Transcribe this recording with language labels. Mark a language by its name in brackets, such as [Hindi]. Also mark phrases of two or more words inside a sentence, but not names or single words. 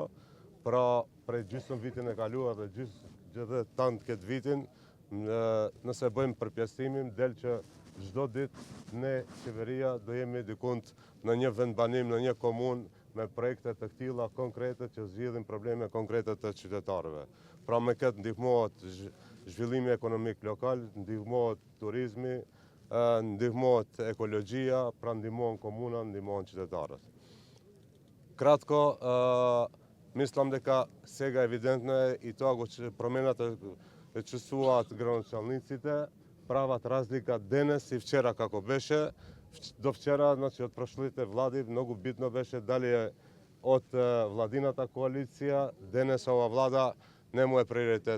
[Albanian] Pra prej gjysmë vitin e kaluar dhe gjithë tanë këtë vitin, nëse bëjmë përpjestimin, del që çdo ditë ne qeveria do jemi dikund në një vendbanim, në një komunë me projekte të këtilla konkrete që zgjidhin probleme konkrete të qytetarëve. Pra me këtë ndihmohet zhvillimi ekonomik lokal, ndihmohet turizmi, ndihmohet ekologjia, pra ndihmohen komuna, ndihmohen qytetarët. [Macedonian] Kratko, mislim дека сега евидентно е и тоа го промената е чувствуваат граноначалниците, прават разлика денес и вчера како беше. До вчера, значи од прошлите влади, многу битно беше дали е од владината коалиција, денес ова влада не му е приоритет.